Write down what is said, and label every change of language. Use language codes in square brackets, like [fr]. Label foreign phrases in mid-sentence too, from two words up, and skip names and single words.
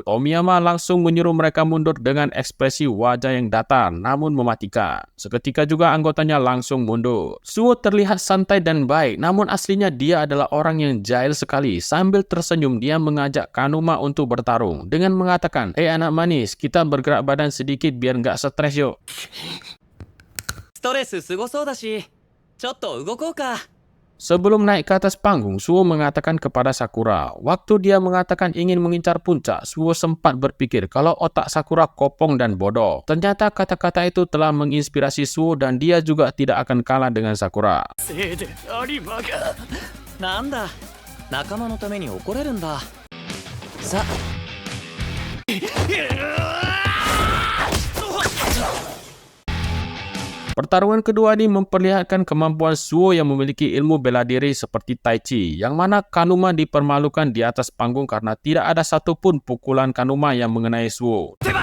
[id] Tomiyama langsung menyuruh mereka mundur dengan ekspresi wajah yang datar namun mematikan. Seketika juga anggotanya langsung mundur. Suo terlihat santai dan baik, namun aslinya dia adalah orang yang jahil sekali. Sambil tersenyum, dia mengajak Kanuma untuk bertarung dengan mengatakan, "Hei anak manis, kita bergerak badan sedikit biar nggak stres yuk." [ja] ストレスすごそうだし、ちょっと動こうか。 [id] Sebelum naik ke atas panggung, Suo mengatakan kepada Sakura, waktu dia mengatakan ingin mengincar puncak, Suo sempat berpikir kalau otak Sakura kopong dan bodoh. Ternyata kata-kata itu telah menginspirasi Suo dan dia juga tidak akan kalah dengan Sakura. [ja] せいで有馬が。なんだ、仲間のために怒れるんだ。さあ。 [id] Pertarungan kedua ini memperlihatkan kemampuan Suo yang memiliki ilmu bela diri seperti Tai Chi, yang mana Kanuma dipermalukan di atas panggung karena tidak ada satupun pukulan Kanuma yang mengenai Suo.